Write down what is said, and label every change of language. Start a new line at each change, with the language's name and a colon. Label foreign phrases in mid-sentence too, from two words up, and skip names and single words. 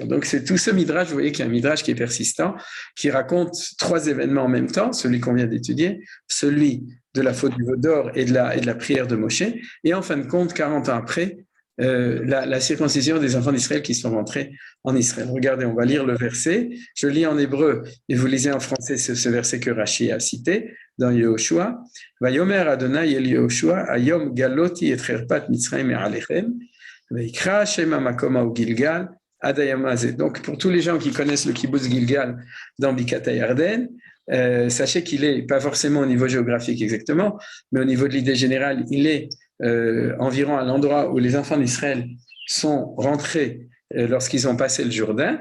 French: Donc c'est tout ce midrash, vous voyez qu'il y a un midrash qui est persistant, qui raconte trois événements en même temps, celui qu'on vient d'étudier, celui de la faute du veau d'or et de la prière de Moshe, et en fin de compte, 40 ans après, la circoncision des enfants d'Israël qui sont rentrés en Israël. Regardez, on va lire le verset. Je lis en hébreu et vous lisez en français ce verset que Rashi a cité dans Yehoshua.
Hebrew: ויאמר אדני אל יהושע, היום גלותי את חרפת מצרים עליכם, ויקרא השם המקום הוא גלגל, עד היום הזה.
French: Donc, pour tous les gens qui connaissent le kibbutz Gilgal dans Bikat HaYarden, sachez qu'il est pas forcément au niveau géographique exactement, mais au niveau de l'idée générale, il est environ à l'endroit où les enfants d'Israël sont rentrés lorsqu'ils ont passé le Jourdain.